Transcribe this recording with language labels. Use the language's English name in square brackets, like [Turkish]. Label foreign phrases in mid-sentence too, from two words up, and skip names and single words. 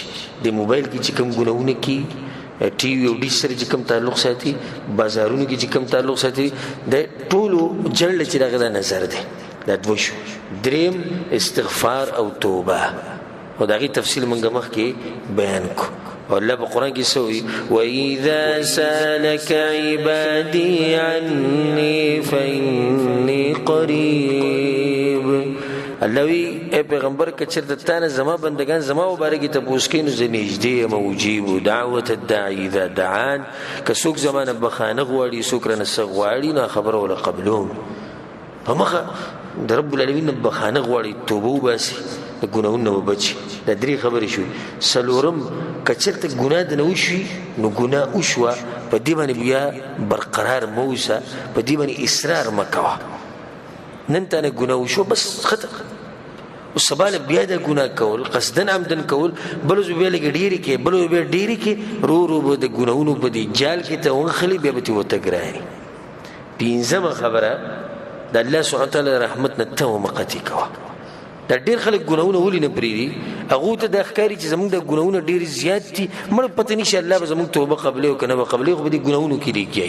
[Pashto] د موبایل کې چې کوم ګناهونه کی، ټي وي او ډیش سره چې کوم تعلق ساتي، بازارونو کې چې کوم تعلق ساتي، د ټولو جړل چې دغه د نظر دی. دا دوه شو. دریم استغفار او توبه، او د هغې تفصیل موږ مخکې بیان کو. او الله په قرآن کې څه وایي [Arabic] وَإِذَا سَأَلَكَ عِبَادِي عَنِّي فَإِنِّي قَرِيبٌ. [Pashto] الله وی اے پیغمبر که چرته تا نه زما بندگان زما مبارک ته پوښتنه کوي نو زه نږدې یم، [Arabic] اجیب دعوت الداعی اذا دعان. [Pashto] که څوک زما نه بخانه غواړي، څوک رانه څه غواړي، نو خبره وله قبلوم. په مخه د [Arabic] رب العالمین [Pashto] نه بخانه غواړي، توبه وباسي، د ګناهونو نه وبچي. دا درې خبرې شوې. څلورم که چرته ګناه د نه وشوي نو ګناه وشوه، په دې باندې بیا برقرار مه اوسه، په دې باندې اصرار مه کوه. نن تا نه ګناه وشو بس ختم، او سبا له بیا د ګناه کول قصدن عمدن کول، بل ورځ بیا لږ ډېرې کې، بل ورځ بیا ډېرې کې، رو رو به د ګناهونو په دې جال کې ته ونښلي، بیا به ترې ورته ګراني. پنځمه خبره د الله [Arabic] سبحانه وتعالی [Pashto] رحمت نه ته ومقتې کوه. دا ډېر خلک ګناهونه ولې نه پرېږدي؟ هغو ته دا ښکاري چې زموږ د ګناهونه ډېر زیات دي، مړه پته نشي الله به زموږ توبه قبلوي او که نه به قبلوي، خو په دې ګناهونو کې لګیایي.